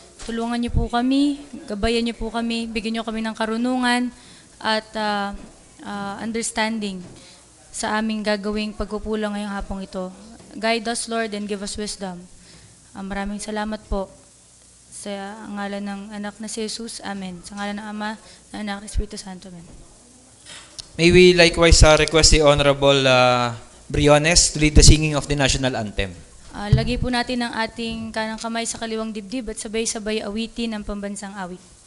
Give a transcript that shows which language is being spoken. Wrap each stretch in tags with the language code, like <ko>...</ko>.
<tl>Tulungan niyo po kami, gabayan niyo po kami, bigyan niyo kami ng karunungan at understanding sa aming gagawing pagkukulang ngayong hapong ito.</tl> <en>Guide us, Lord, and give us wisdom.</en> <tl>Maraming salamat po. Sa ngalan ng anak na si Jesus, Amen. Sa ngalan ng Ama, ng Anak, ng Espiritu Santo, Amen.</tl> <en>May we likewise request the Honorable Briones to lead the singing of the national anthem.</en> <tl>Lagay po natin ang ating kanang kamay sa kaliwang dibdib at sabay-sabay awitin ang pambansang awit.</tl>